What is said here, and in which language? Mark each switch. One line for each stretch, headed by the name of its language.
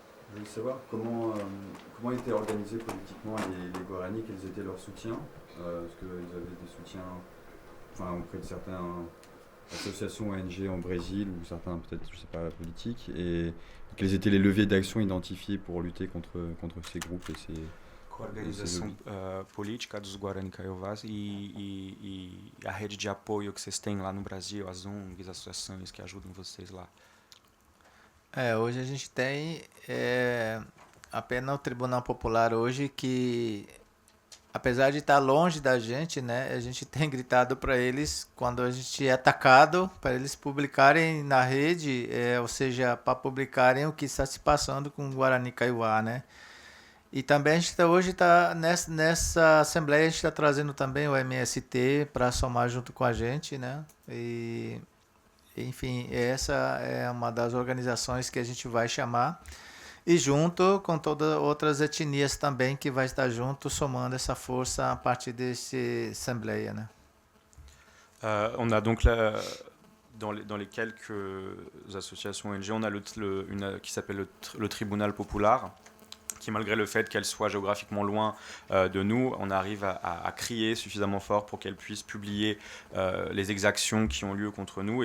French: Je voulais savoir comment étaient organisés politiquement les Guarani, quels étaient leurs soutiens, parce qu'ils avaient des soutiens auprès de certaines associations ONG en Brésil ou certains peut-être, je sais pas, politiques, et quels étaient les leviers d'action identifiés pour lutter contre ces groupes et ces...
Portuguese: Com a organização política dos Guarani Kaiowás e a rede de apoio que vocês têm lá no Brasil, as ONGs, as associações que ajudam vocês lá. Hoje a gente tem apenas o Tribunal Popular hoje que, apesar de estar longe da gente, né, a gente tem gritado para eles quando a gente é atacado, para eles publicarem na rede, ou seja, para publicarem o que está se passando com o Guarani Kaiowá, né? E também a gente hoje está nessa assembleia, a gente está trazendo também o MST para somar junto com a gente, né? E enfim, essa é uma das organizações que a gente vai chamar. E junto com todas outras etnias também que vai estar junto, somando essa força a partir desse assembleia, né?
French: On a donc dans les quelques associations ONG, on a une qui s'appelle le Tribunal Popular, qui malgré le fait qu'elle soit géographiquement loin de nous, on arrive à crier suffisamment fort pour qu'elle puisse publier les exactions qui ont lieu contre nous.